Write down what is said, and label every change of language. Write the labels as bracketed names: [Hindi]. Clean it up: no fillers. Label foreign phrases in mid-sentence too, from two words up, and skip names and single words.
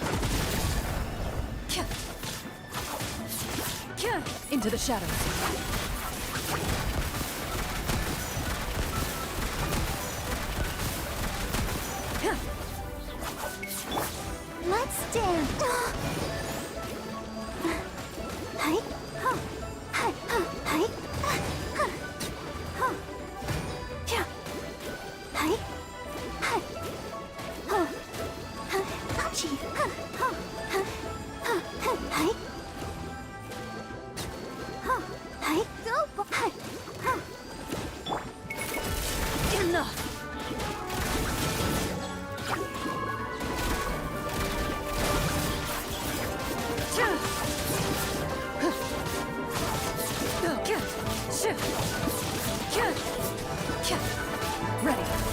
[English] Into the shadows. Let's dance. Hi. Huh. Hi. Huh. Hi. Huh. Huh. Yeah. Hi. Hi. Huh. Huh. Ouchie. Huh. Huh. Huh. Huh. Huh. Hi. Huh. Hi. Go. Hi. Huh. Enough. Ready.